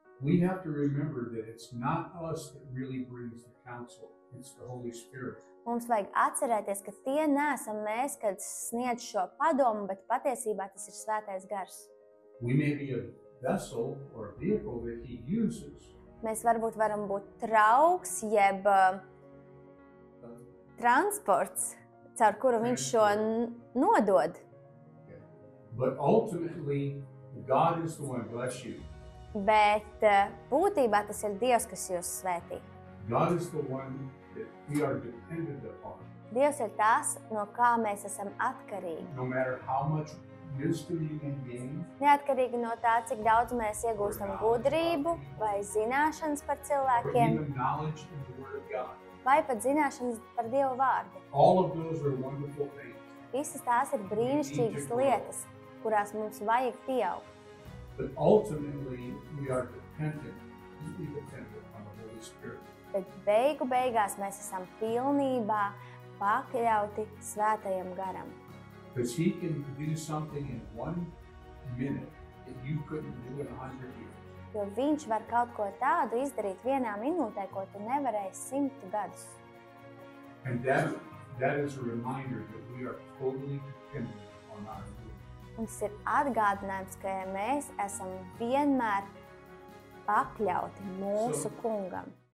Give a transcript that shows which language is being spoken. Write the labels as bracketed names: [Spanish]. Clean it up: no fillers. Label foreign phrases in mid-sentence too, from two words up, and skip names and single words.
[English] we have to remember that it's not us that really brings the counsel, it's the Holy Spirit. [Latvian] Mums vajag atcerēties, ka tie neesam mēs, kad sniedz šo padomu, bet patiesībā tas ir Svētais Gars. [English] We may be a vessel or a vehicle that he uses. [Latvian] Mēs varbūt varam būt trauks, jeb transports, caur kuru viņš šo nodod. [English] But ultimately, God is the one, bless you. [Latvian] Bet būtībā tas ir Dievs, kas jūs svētī. [English] God is the one that we are dependent upon. [Latvian] Dievs ir tas, no kā mēs esam atkarīgi. [English] No matter how much wisdom you can gain, [Latvian] Neatkarīgi no tā, cik daudz mēs iegūstam gudrību vai zināšanas par [English] or [Latvian] cilvēkiem, [English] even knowledge in the Word of God. [Latvian] vai pat zināšanas par Dieva vārdu. [English] All of those are wonderful things. [Latvian] Visas tās ir brīnišķīgas lietas, kurās mums vajag pieaugt. [English] But ultimately, we are completely dependent on the Holy Spirit. [Latvian] Bet beigās mēs esam pilnībā pakļauti Svētajam Garam. [English] Because he can do something in 1 minute that you couldn't do in 100 years. [Latvian] Jo viņš var kaut ko tādu izdarīt vienā minūtē, ko tu nevarēji 100 gadus. [English] And that is a reminder that we are totally dependent on our Lord. [Latvian] Un tas ir atgādinājums, ka mēs esam vienmēr pakļauti mūsu kungam.